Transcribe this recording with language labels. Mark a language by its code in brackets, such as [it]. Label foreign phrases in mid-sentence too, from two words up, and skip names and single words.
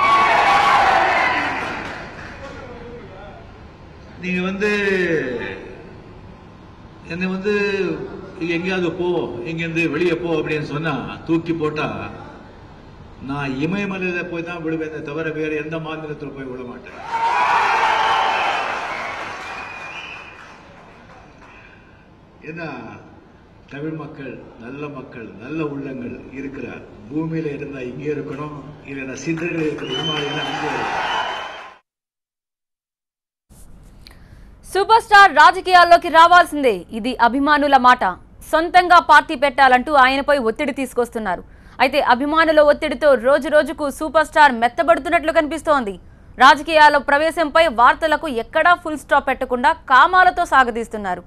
[ta] நீங்க வந்து என்னை வந்து எங்கேயாவது போ, எங்கேருந்து வெளியே போ அப்படின்னு சொன்னா தூக்கி போட்டா நான் இமயமலையில போய் தான் விடுவேன், தவிர வேற எந்த மாநிலத்தில் போய் விட மாட்டேன். ஏன்னா தமிழ் மக்கள் நல்ல உள்ளங்கள் இருக்கிற பூமியில இருந்தா இங்கே இருக்கணும், இல்லைன்னா சிந்தனைகள் இருக்கிற. [te] సూపర్ స్టార్ రాజకీయాల్లోకి రావాల్సిందే, ఇది అభిమానుల మాట. సొంతంగా పార్టీ పెట్టాలంటూ ఆయనపై ఒత్తిడి తీసుకొస్తున్నారు. అయితే అభిమానుల ఒత్తిడితో రోజు రోజుకు సూపర్ స్టార్ మెత్తబడుతున్నట్లు కనిపిస్తోంది. రాజకీయాల్లో ప్రవేశంపై వార్తలకు ఎక్కడా [en] full stop [te] పెట్టకుండా కామాలతో సాగదీస్తున్నారు.